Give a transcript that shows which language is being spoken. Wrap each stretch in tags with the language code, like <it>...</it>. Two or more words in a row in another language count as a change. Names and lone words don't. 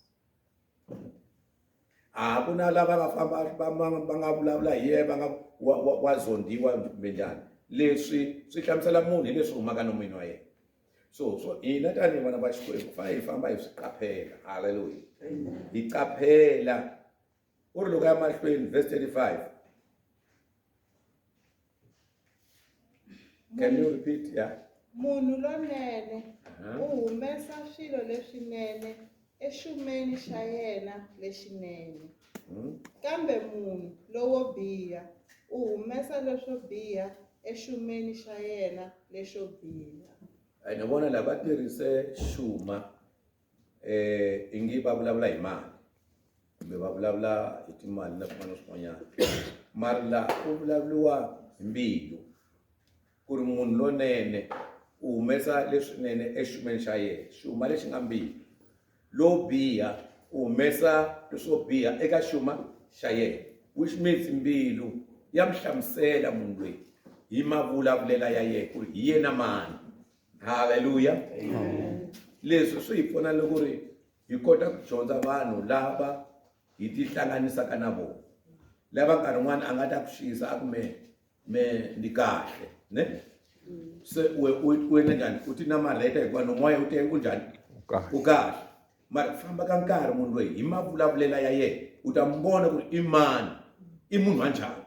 <ts>A ku na lava nga famba va nga vulavula hi ye va nga wa zondiwa kumbe njhani, leswi swi hlamusela munhu hi leswi humaka nomini wa yena. So hina tanihi vana va Xikwembu fanele hi famba hi swi qaphela. Haleluya, hi qaphela u ri loko ya mahlweni verse 35.</ts> <en>Can you repeat? Yeah.</en> <ts>Munhu lonene u humesa swilo leswinene exumeni xa yena lexinene, kambe munhu lowo biha u humesa leswo biha exumeni xa yena lexo biha. Ni vona lava va tirhise xuma i ngi va vulavula hi mali kumbe va vulavula hi timali na swin'wana na swin'wanyana, mara la ku vulavuriwa hi mbilu ku ri munhu lonene u humesa leswinene exumeni xa yena, xuma lexi nga mbilu. Lo biha u humesa leswo biha eka xuma xa yena,</ts> <en>which means</en> <ts>mbilu ya mi hlamusela munhu loyi hi mavulavulela ya yena ku ri hi yena mani. Haleluya. Leswi swi hi pfuna loko ri hi kota ku dyondza vanhu lava hi ti hlanganisaka na vona, lava nkarhi wun'wana a nga ta ku xisa a ku me ndi kahle ne se u endla njhani u ti namarheta hikuva nomoya u te u njhani u kahle, mara famba ka nkarhi munhu loyi hi mavulavulela ya yena u ta mi vona ku ri i mani, i munhu wa njhani.</ts>